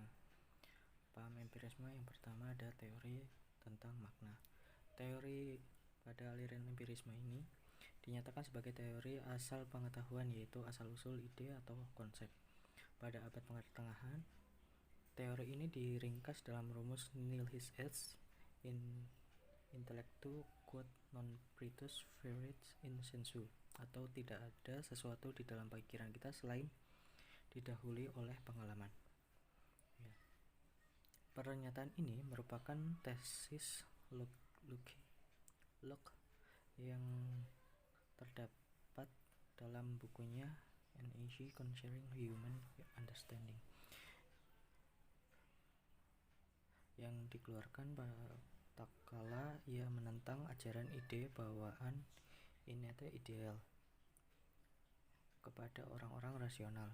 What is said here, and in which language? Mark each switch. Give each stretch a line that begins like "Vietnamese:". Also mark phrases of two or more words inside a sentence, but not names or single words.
Indonesian: Paham empirisme yang pertama ada teori tentang makna. Teori pada aliran empirisme ini dinyatakan sebagai teori asal pengetahuan, yaitu asal-usul ide atau konsep. Pada abad pertengahan, teori ini diringkas dalam rumus
Latin: nil his est in intellectu quod non pritus ferit in sensu,
Indonesian: atau tidak ada sesuatu di dalam pikiran kita selain didahului oleh pengalaman. Pernyataan ini merupakan tesis Locke yang terdapat dalam bukunya An Essay Concerning Human Understanding yang dikeluarkan tatkala ia menentang ajaran ide bawaan
English: innate ideal
Indonesian: kepada orang-orang rasional.